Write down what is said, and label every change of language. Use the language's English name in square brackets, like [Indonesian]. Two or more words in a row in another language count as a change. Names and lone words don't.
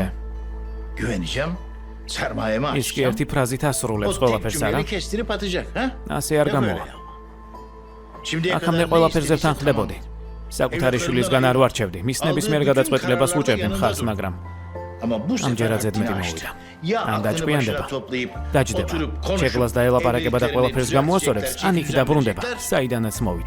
[Turkish] Güveneceğim. Sermayemi [Georgian] ის კი [Turkish] açacağım. [Georgian] ერთი ფრაზით ასრულებს [Turkish] O tek [Georgian] ყველაფერს არა? [Turkish] cümleyle kestirip atacak. Ha? [Georgian] ასე არ [Turkish] Ne [Georgian] გამოვა. [Turkish] böyle? Şimdiye [Georgian] აქამდე [Turkish] kadar ne [Georgian] ყველაფერზე [Turkish] istediyse [Georgian] თანხდებოდი. [Turkish] tamam. [Georgian] საკუთარი შვილისგან არ ვარჩევდი. მის ნებისმიერ გადაწყვეტილებას უჭერდი მხარს, მაგრამ [Turkish] Ama bu sefer [Georgian] ამჯერადზედ [Turkish] haddini [Georgian] მეტი [Turkish] aştı. [Georgian] მოვიდა. [Turkish] Ya [Georgian] ან [Turkish] aklını [Georgian] დაჭკვიანდება, [Turkish] başına toplayıp [Georgian] დაჯდება. [Turkish] oturup konuşup [Georgian] ჩეკლას დაელაპარაკება და ყველაფერს [Turkish] evliliklerini [Georgian] გამოასწორებს, [Turkish] düzeltecek, [Georgian] ან იქ დაბრუნდება, [Turkish] düzeltecekler, [Georgian] საიდანაც მოვიდა.